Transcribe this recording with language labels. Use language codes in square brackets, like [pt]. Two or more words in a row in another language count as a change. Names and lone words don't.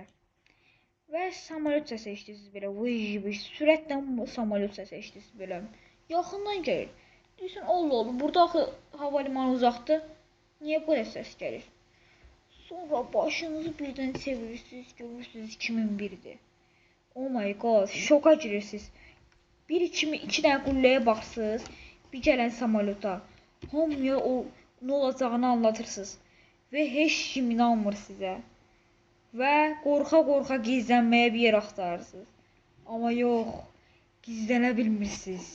[az] Və samolyot səsi eşidirsiniz belə. Vıj, sürətlə samolyot səsi eşidirsiniz belə. Yaxından gəlir. Deyirsən, Allah, burada axı havalimanı uzaqdır. Niyə belə səs gəlir? Sonra başınızı birdən çevirirsiniz, görürsünüz 2001'dir. [en] Oh my god, [az] şoka girirsiniz. İki dənə qulləyə baxsınız, bir gələn samolyota. Hamıya o nə olacağını anlatırsınız. Və heç kim inanmır sizə. Və qorxa-qorxa gizlənməyə bir yer axtarırsınız. Amma yox, gizlənə bilmirsiniz.